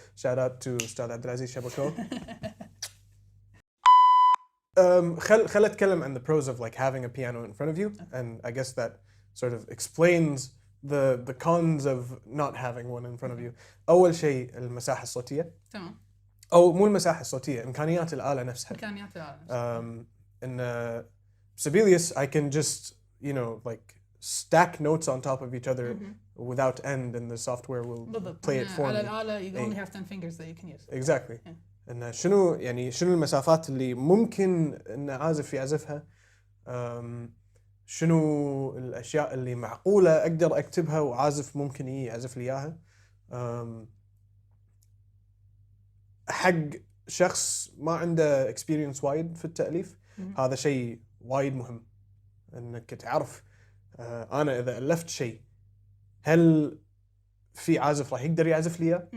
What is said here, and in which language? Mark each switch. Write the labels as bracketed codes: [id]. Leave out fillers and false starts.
[en] Shout out to Ustad Abdulaziz Shabako. [ar] خل أتكلم عن [en] the pros of like having a piano in front of you, and I guess that sort of explains the cons of not having one in front of you. [ar] أول شيء المساحة الصوتية. تمام. أو مو المساحة الصوتية، إمكانيات الآلة نفسها. إمكانيات الآلة نفسها. [en] In Sibelius, I can just like stack notes on top of each other without end, and the software will play it for me. [ar] على الآلة [en] you only have 10 fingers that you can use. Exactly. [ar] إن شنو المسافات اللي ممكن إن عازف يعزفها، شنو الأشياء اللي معقولة أقدر أكتبها وعازف ممكن يعزف لي إياها. حق شخص ما عنده experience وايد في التأليف، هذا شيء وايد مهم إنك تعرف أنا إذا ألفت شيء هل في عازف راح يقدر يعزف لي.